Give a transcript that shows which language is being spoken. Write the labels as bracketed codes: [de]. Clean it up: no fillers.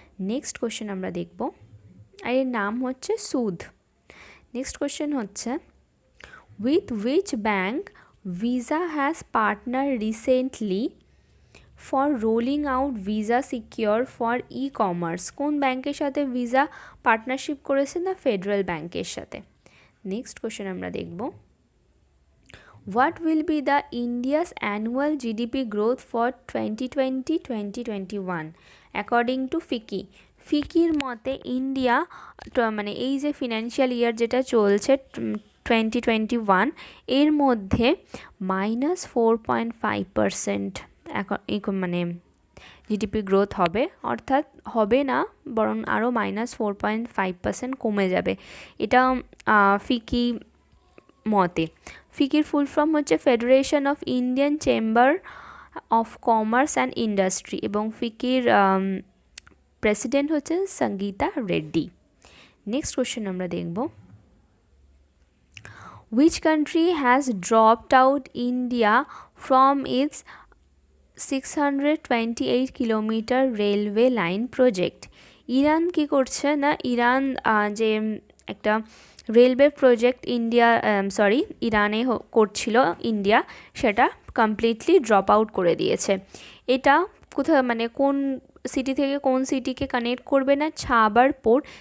[bn] Next question আমরা দেখব, আর এর নাম হচ্ছে সুধ। নেক্সট কোয়েশ্চেন হচ্ছে, [en] With which bank Visa has partnered recently for rolling out Visa Secure for e-commerce? [bn] কোন ব্যাংকের সাথে ভিসা পার্টনারশিপ করেছে? না ফেডারেল ব্যাংকের সাথে। নেক্সট কোয়েশ্চেন আমরা দেখব, [en] What will be the India's annual GDP growth for 2020-2021 according to FICCI? [bn] ফিকির মতে ইন্ডিয়া মানে এই যে ফিনান্সিয়াল ইয়ার যেটা চলছে 2021 এর মধ্যে -4.5% মানে জিডিপি গ্রোথ হবে, অর্থাৎ হবে না বরং আরও -4.5% কমে যাবে, এটা ফিকি মতে। ফিকির ফুল ফর্ম হচ্ছে federation of Indian chamber of commerce and industry এবং ফিকির প্রেসিডেন্ট হচ্ছে সঙ্গীতা রেড্ডি। নেক্সট কোয়েশ্চেন আমরা দেখব, [en] which country has dropped out India from its 628 kilometer railway line project? [bn] Iran কি করছে না, ইরান যে একটা রেলওয়ে প্রজেক্ট ইরানে করছিল ইন্ডিয়া, সেটা কমপ্লিটলি ড্রপ আউট করে দিয়েছে। এটা কোথায় মানে কোন সিটি থেকে কোন সিটিকে কানেক্ট করবে না? ছাবার পোর্ট।